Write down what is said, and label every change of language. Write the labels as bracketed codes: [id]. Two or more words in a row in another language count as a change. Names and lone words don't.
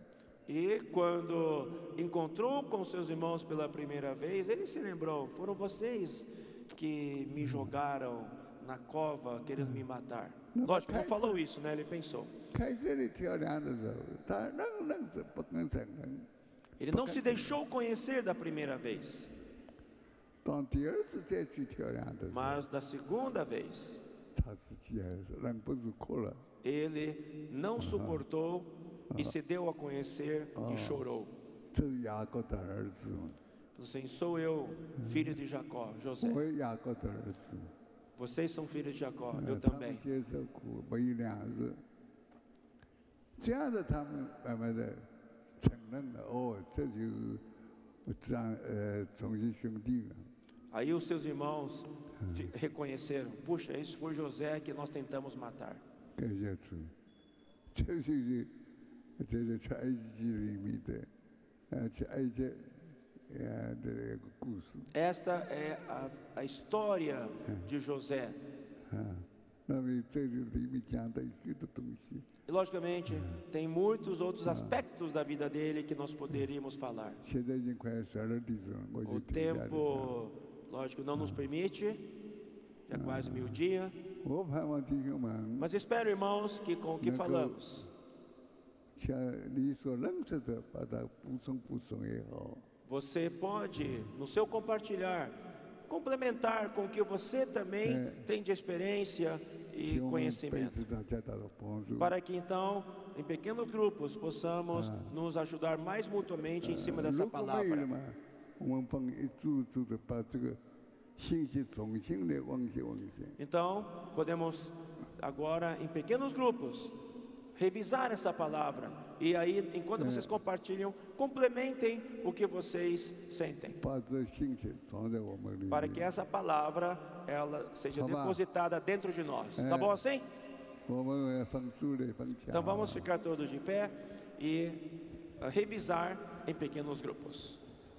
[pt] E quando encontrou com seus irmãos pela primeira vez, ele se lembrou: foram vocês que me jogaram na cova querendo me matar. Lógico, não falou isso, né? Ele pensou. [zh] 开始里挑粮的时候，他认识不肯承认。 [pt] Ele não se deixou conhecer da primeira vez, [zh] 当第二次再去挑粮的时候， [pt] mas da segunda vez, [zh] 他自己还是忍不住哭了。 [pt] ele não suportou e se deu a conhecer e chorou. [zh] 这是雅各的儿子， [pt] Falou assim: sou eu, filho de Jacó, José. [zh] 我雅各的儿子。 [pt] Vocês são filhos de Jacó, eu [zh] 他们 [pt] também. [zh] 接受苦，没有粮食，这样的他们慢慢的承认了，哦，这就是重新兄弟了。 [pt] Aí os seus irmãos reconheceram: puxa, esse foi José que nós tentamos matar. [zh] 感谢主，这就是在埃及记里面的这个故事 [pt] Esta é a história de José. [zh] 那么这里面讲的许多东西， [pt] E, logicamente, tem muitos outros aspectos da vida dele que nós poderíamos falar. [zh] 现在已经快12点钟了，我 [pt] O [zh] 就停下来了。 [pt] tempo, lógico, não nos permite, já é quase meio-dia. [zh] 我盼望弟兄们， [pt] Mas espero, irmãos, que com o que falamos, [zh] 像你所认识的，把它补充也好。 [pt] você pode, no seu compartilhar, complementar com o que você também tem de experiência [zh] 希 [pt] e [zh] 望彼 [pt] conhecimento. [zh] 此大家达到帮助。 [pt] Para que então, em pequenos grupos, possamos nos ajudar mais mutuamente em cima dessa [zh] 如果没有 [pt] palavra. [zh] 嘛，我们帮一组组的把这个信息重新的往前。 [pt] Então, podemos agora, em pequenos grupos, revisar essa palavra. E aí, enquanto vocês compartilham, complementem o que vocês sentem. [zh] 把这信息藏在我们里 [pt] Para que [zh] 面。 [pt] essa palavra, ela seja Tá bom. depositada dentro de nós. Tá bom assim? 我们分组来分享。 Então vamos ficar todos de pé e revisar em pequenos grupos.